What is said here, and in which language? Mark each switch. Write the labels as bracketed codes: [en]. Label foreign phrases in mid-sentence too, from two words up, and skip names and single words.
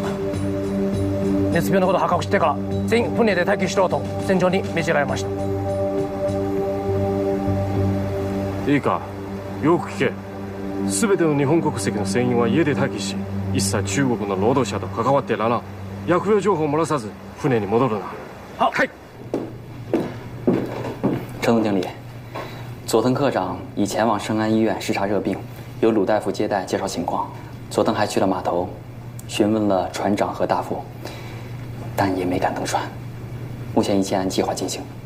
[ja] 熱病のことを発覚してから全員船で待機しろと船長に命じられました。いいか、よく聞け。全ての日本国籍の船員は家で待機し、一切中国の労働者と関わってらな。疫病情報を漏らさず船に戻るな。 [zh] 好。陈总经理，佐藤科长已前往圣安医院视察热病，由鲁大夫接待介绍情况。佐藤还去了码头，询问了船长和大副，但也没敢登船。目前一切按计划进行。